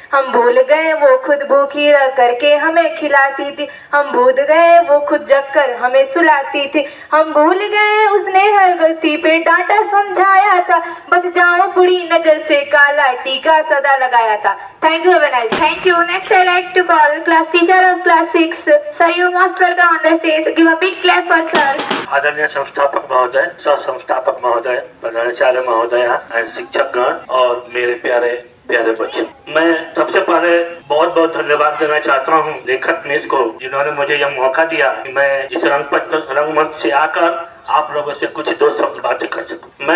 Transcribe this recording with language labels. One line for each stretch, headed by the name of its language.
Hindi: हम भूल गए वो खुद भूखी रह करके हमें खिलाती थी। हम भूल गए वो खुद जग कर हमें सुलाती थी। हम भूल गए उसने हर गलती पे डांटा समझाया था, बच जाओ बुरी नजर से काला टीका सदा लगाया था।
English: Thank you, Avinash. Thank you. Next, I like to call class teacher of class 6. Sir, you most welcome on the stage. Give a big clap for sir.
Hindi: आदरणीय संस्थापक महोदय, सह संस्थापक महोदय, प्रधानाचार्य महोदय, शिक्षकगण और मेरे प्यारे प्यारे बच्चे, मैं सबसे पहले बहुत बहुत धन्यवाद देना चाहता हूँ लेखक मिस को, जिन्होंने मुझे यह मौका दिया कि मैं इस रंगमंच से आकर आप लोगों से कुछ दो शब्द बातें कर सकूं।